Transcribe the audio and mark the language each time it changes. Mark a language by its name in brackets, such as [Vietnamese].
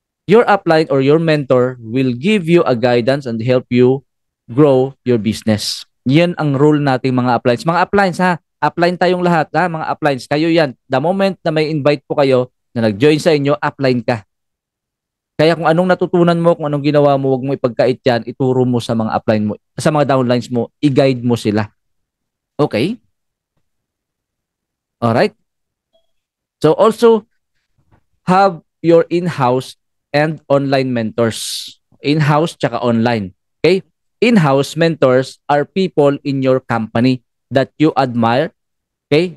[English] Your upline or your mentor will give you a guidance and help you grow your business. [Filipino] Yan ang role nating mga uplines. Mga uplines ha, upline tayong lahat ha, mga uplines. Kayo yan. The moment na may invite po kayo na nag-join sa inyo, upline ka. Kaya kung anong natutunan mo, kung anong ginawa mo, huwag mo ipagkait yan, ituro mo sa mga upline mo, sa mga downlines mo, i-guide mo sila. Okay? Alright? [English] So also, have your in-house and online mentors. [Filipino] In-house tsaka online. [English] Okay? In-house mentors are people in your company that you admire, okay?